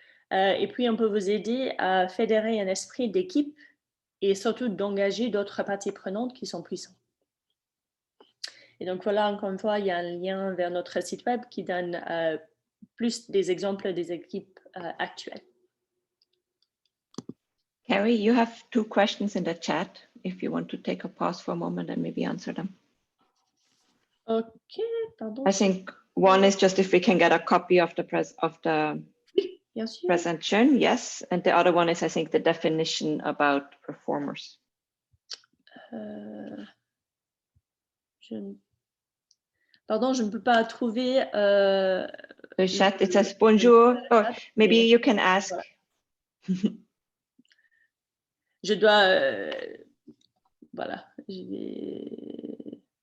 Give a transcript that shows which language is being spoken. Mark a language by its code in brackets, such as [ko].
[fr] Et puis, on peut vous aider à fédérer un esprit d'équipe et surtout d'engager d'autres parties prenantes qui sont puissantes. Et donc, voilà, encore une fois, il y a un lien vers notre site web qui donne plus des exemples des équipes actuelles. [en] Carrie, you have 2 questions in the chat if you want to take a pause for a moment and maybe answer them. [fr] OK, pardon. [en] I think one is just if we can get a copy of the [fr] Bien sûr. [en] presentation, yes. And the other one is, I think, the definition about performers. [fr] Pardon, je ne peux pas trouver. [en] The chat, it says bonjour. Oh, maybe you can ask. [fr] Je dois. Voilà, je vais.